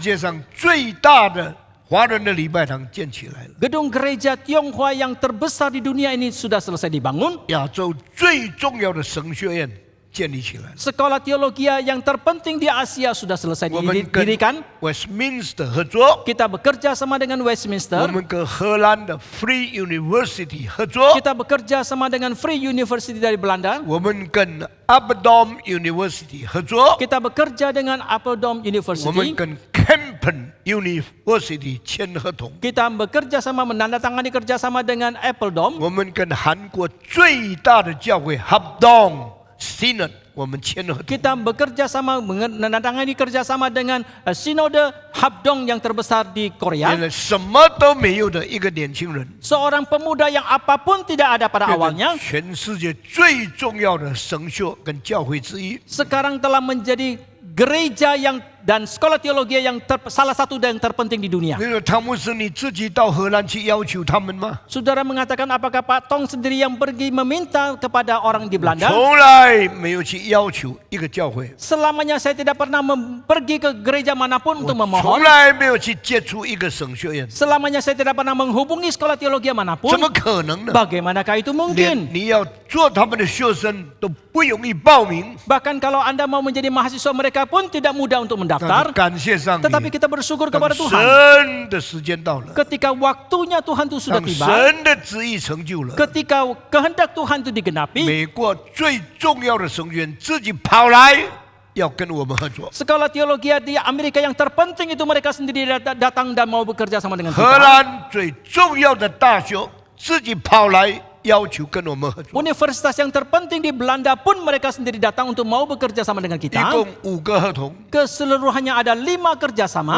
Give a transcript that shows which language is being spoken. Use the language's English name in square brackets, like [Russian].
[Chinese] 界上最大的华人的礼拜堂建起来了， [Indonesian] Gedung gereja Tionghoa yang terbesar di dunia ini sudah selesai dibangun. [Chinese] 亚洲最重要的神学院建立起来了。 [Indonesian] Sekolah teologi yang terpenting di Asia sudah selesai [Chinese] 我们跟 [Indonesian] didirikan. [Chinese] Westminster 合作， [Indonesian] Kita bekerja sama dengan [Chinese] 我 [Indonesian] Westminster. [Chinese] 们跟荷兰的 Free University 合作， [Indonesian] Kita bekerja sama dengan Free University dari Belanda. [Chinese] 我们跟 Aberdeen University 合作， [Indonesian] Kita bekerja dengan Apeldoorn [Chinese] 我们 [Indonesian] University. [Chinese] 跟 Campen University 签合同， [Indonesian] Kita bekerja sama menandatangani kerjasama dengan Apple Dome. [Chinese] 我们跟韩国最大的教会 Habdong Synod 我们签了合同。 [Indonesian] Kita bekerja sama menandatangani kerjasama dengan Sinode Habdong yang terbesar di [Chinese] 原 [Indonesian] Korea. [Chinese] 来什么都没有的一个年轻人， [Indonesian] Seorang pemuda yang apapun tidak ada pada [Chinese] 变 [Indonesian] awalnya, [Chinese] 成全世界最重要的神学跟教会之一。 [Indonesian] sekarang telah menjadi gereja yang dan sekolah teologi yang salah satu yang terpenting di dunia. [Chinese] 那个汤姆斯，你自己到荷兰去要求他们吗？ [Indonesian] Saudara mengatakan apakah Pak Tong sendiri yang pergi meminta kepada orang di Belanda? [Chinese] 从来没有去要求一个教会， [Indonesian] Selamanya saya tidak pernah pergi ke gereja manapun untuk [Chinese] 从 [Indonesian] memohon. [Chinese] 来没有去接触一个神学院， [Indonesian] Selamanya saya tidak pernah menghubungi sekolah teologi [Chinese] 怎 [Indonesian] manapun. [Chinese] 么可能呢？ [Indonesian] Bagaimanakah itu [Chinese] 连 [Indonesian] mungkin? [Chinese] 你要做他们的学生都不容易报名。 [Indonesian] Bahkan kalau Anda mau menjadi mahasiswa mereka pun tidak mudah untuk [Chinese] 但是 [Indonesian] mendaftar. [Chinese] 感谢上帝， [Indonesian] Tetapi kita bersyukur [Chinese] 当 [Indonesian] kepada Tuhan. [Chinese] 神的时间到了， [Indonesian] Ketika waktunya Tuhan itu sudah [Chinese] 当 [Indonesian] tiba, [Chinese] 神的旨意成就了， [Indonesian] ketika kehendak Tuhan itu digenapi, [Chinese] 美国最重要的神学院自己跑来要跟我们合作。 [Indonesian] sekolah teologi di Amerika yang terpenting itu mereka sendiri datang dan mau bekerja sama dengan [Chinese] 荷 [Indonesian] kita. [Chinese] 兰最重要的大学自己跑来要求跟我们合作， [Indonesian] Universitas yang terpenting di Belanda pun mereka sendiri datang untuk mau bekerja sama dengan [Chinese] 一 [Indonesian] kita. [Chinese] 共5个合同 [Indonesian] Keseluruhannya ada 5 kerjasama